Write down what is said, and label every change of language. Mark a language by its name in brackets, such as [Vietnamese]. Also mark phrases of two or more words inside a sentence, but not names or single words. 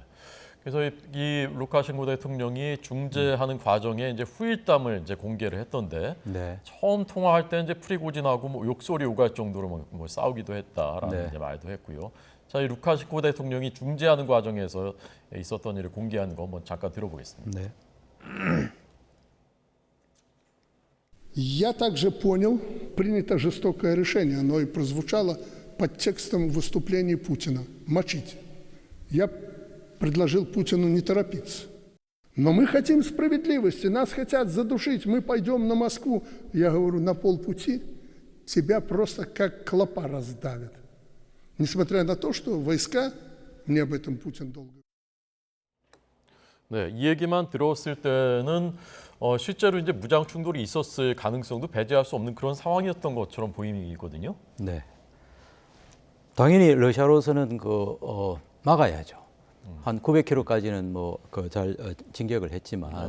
[Korean] 그래서 이 루카셴코 대통령이 중재하는 과정에 이제 후일담을 이제 공개를 했던데 네. 처음 통화할 때 이제 프리고진하고 뭐 욕설이 오갈 정도로 뭐 싸우기도 했다라는 네. 이제 말도 했고요. 자, 이 루카셴코 대통령이 중재하는 과정에서 있었던 일을 공개하는 거 한번 잠깐 들어보겠습니다. 네. [Russian] Я также понял, принято жестокое решение, оно и прозвучало под текстом выступлений Путина – мочить. Я предложил Путину не торопиться. Но мы хотим справедливости, нас хотят задушить, мы пойдем на Москву. Я говорю, на полпути тебя просто как клопа раздавят. Несмотря на то, что войска, мне об этом Путин долго. [Korean] 네, 이 얘기만 들었을 때는 실제로 이제 무장 충돌이 있었을 가능성도 배제할 수 없는 그런 상황이었던 것처럼 보이거든요. 네. 당연히 러시아로서는 막아야죠. 한 900km까지는 뭐 잘 진격을 했지만